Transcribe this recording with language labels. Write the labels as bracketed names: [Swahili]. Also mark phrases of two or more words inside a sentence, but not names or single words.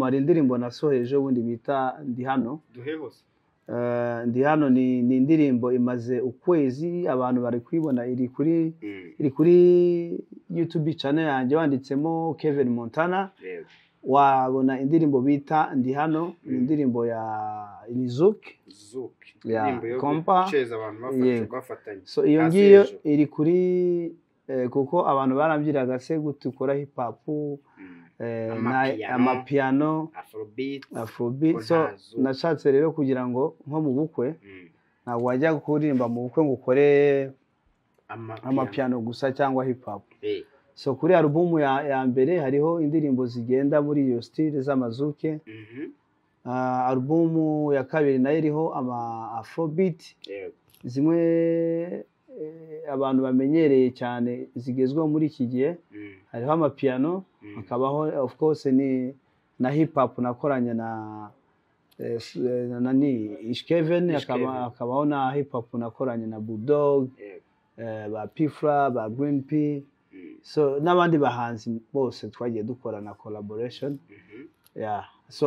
[Kinyarwanda] Hari indirimbo nasoheje ubundi bita Ndi Hano. Duhe hose. Ndi Hano ni indirimbo imaze ukwezi abantu bari kwibona iri kuri YouTube channel yanjye wanditsemo Kevin Montana. Wabona indirimbo bita Ndi Hano indirimbo ya Zouk ya kompa cheza abantu bafatanye. So iyo ngiyo iri kuri kuko abantu barambwiraga se gute ukora hip hop amapiano afrobeat so nashatse rero kugira ngo nko mu bukwe ntabwo wajya kuririmba mu bukwe ngo ukore amapiano gusa cyangwa hip hop so kuri album ya mbere hariho indirimbo zigenda muri iyo style z'amazuke album ya kabiri nayo iriho afrobeat zimwe abantu bamenyereye cyane zigezweho muri iki gihe hariho amapiano hakabaho [English] of course [Kinyarwanda] ni na hip hop nakoranye na Ishkeven hakabaho na hip hop nakoranye na Bulldog ba Pifra ba Green P so n'abandi bahanzi bose twagiye dukora na collaboration so